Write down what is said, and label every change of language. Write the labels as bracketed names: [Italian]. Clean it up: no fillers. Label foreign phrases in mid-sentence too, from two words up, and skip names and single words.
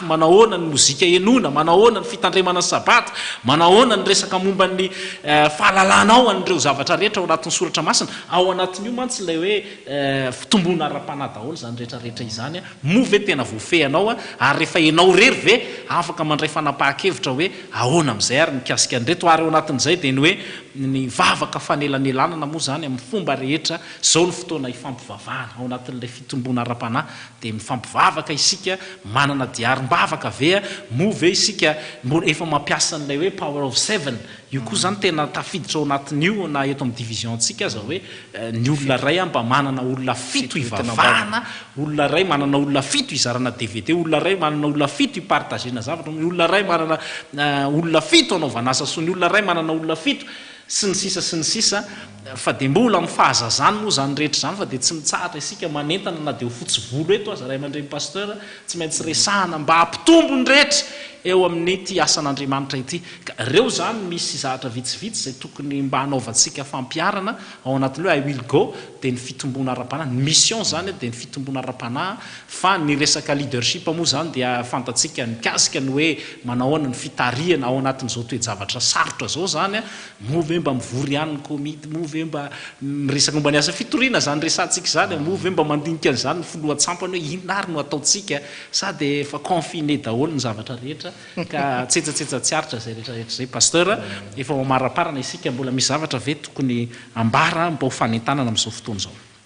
[Malagasy] manahoana ny mozika enona manahoana ny fitandremana ny sabata manahoana ny resaka momba ny fahalalana ao an'ireo zavatra rehetra ao anatin'ny soratra masina ao anatin'io mantsy lay hoe fitombona ara-panahy daholo zany rehetrarehetra izany move tena voafehanao ary rehefa ianao rery ve afaka mandray fanapaha-kevitra hoe ahoana am'izay ary mikasika an'reto ary ao anatin'izay dia ny hoe ny vavaka fanelanelanana moa zany amin'ny fomba rehetra zao ny fotoana hifampivavahana ao anatin'ilay fitombona ara-panahy dia mifampivavaka isika manana diarim-bavaka vea move isika efa mampiasa n'ilay hoe [English] power of 7 [Malagasy] io koa zany tena tafiditra ao anatin'io na eto amin'ny division antsika aza hoe ny olona ray mba manana olona fito ivavahana olona ray manana olona fito izarana DVD olona ray manana olona fito ipartagena zavatra ny olona ray manana olona fito anaovana asa so ny olona ray manana olona fito sy ny sisa fa dia mbola mifahazazany moa zany rehetra zany fa dia tsy mitsahatra isika manentana na dia ho fotsy volo eto aza ray aman-dreny pasteur tsy maintsy resahana mba hampitombo ny rehetra eo amin'ity asan'andriamanitra ity ka reo zany misy zavatra vitsivitsy zay tokony mba hanaovantsika fampiarana ao anatin'ny hoe [English] I will go [Malagasy] dia ny fitombona ara-panahy ny mission zany dia ny fitombona ara-panahy fa ny resaka leadership moa zany dia fantatsika mikasika ny hoe manahoana ny fitariana ao anatin'izao toe-javatra sarotra zao zany move mba mivory ihany ny komity move mba miresaka momba ny asa fitoriana zany resantsika zany move mba mandinika an'izany ny foloha-tsampany hoe inary no ataontsika sady efa confiné daholo ny zavatra rehetra ka tsetsatsetsat tsiaritra zay rehetrarehetra zay pasteur efa mamaraparana isika mbola misy zavatra ve tokony ambara mba ho fanentanana amin'izao fotoana izao